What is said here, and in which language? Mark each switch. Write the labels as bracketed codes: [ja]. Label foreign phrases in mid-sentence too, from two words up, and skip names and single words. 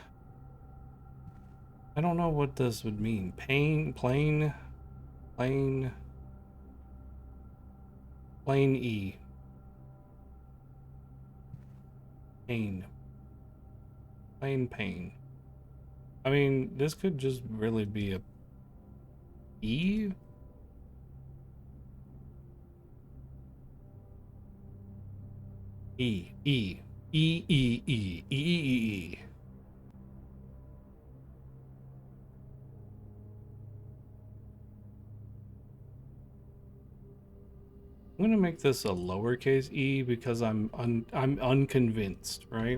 [en] I don't know what this would mean. Plane E. Pain. Plain pain. I mean, this could just really be a E? E. E. E. E. E. E. E. E. I'm gonna make this a lowercase e because I'm unconvinced, right?